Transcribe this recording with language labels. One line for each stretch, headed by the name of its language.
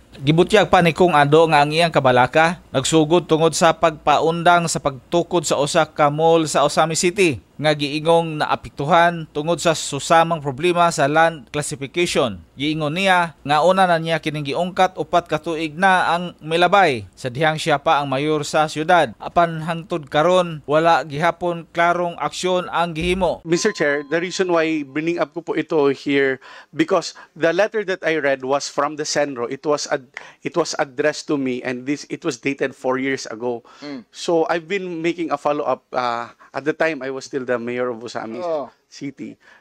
Cebuano: Gibutyag pa ni Kung Ando nga ang iyang kabalaka nagsugod tungod sa pagpaundang sa pagtukod sa usa ka mall sa Osami City nga giingong naapektuhan tungod sa susamang problema sa land classification. Giingon niya nga una na niya kining giungkat 4 ka tuig na ang milabay sa dihang siya pa ang mayor sa syudad. Apan hangtod karon wala gihapon klarong aksyon ang gihimo.
English: Mr. Chair, the reason why bringing up
Filipino: ko po ito
English: here because the letter that I read was from the Senro. It was addressed to me and it was dated 4 years ago. So I've been making a follow-up. At the time, I was still the mayor of Osami City.